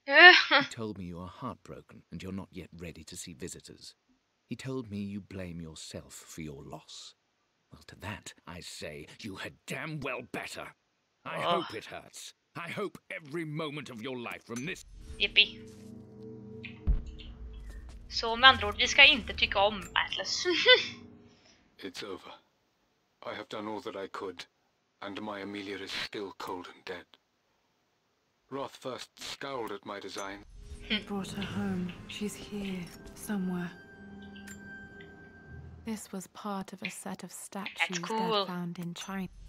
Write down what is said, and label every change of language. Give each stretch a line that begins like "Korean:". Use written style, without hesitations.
English: He told me you are heartbroken and you're not yet ready to see visitors. He told me you blame yourself for your loss. Well, to that, I say you had damn well better. I hope it hurts. I hope every moment of your life from this... Yippie.
Swedish: Så med andra ord, vi ska inte tycka om Atlas.
English: It's over. I have done all that I could, and my Amelia is still cold and dead. Roth first scowled at my design. Brought her home. She's here, somewhere. This was part of a set of statues Dad found in China.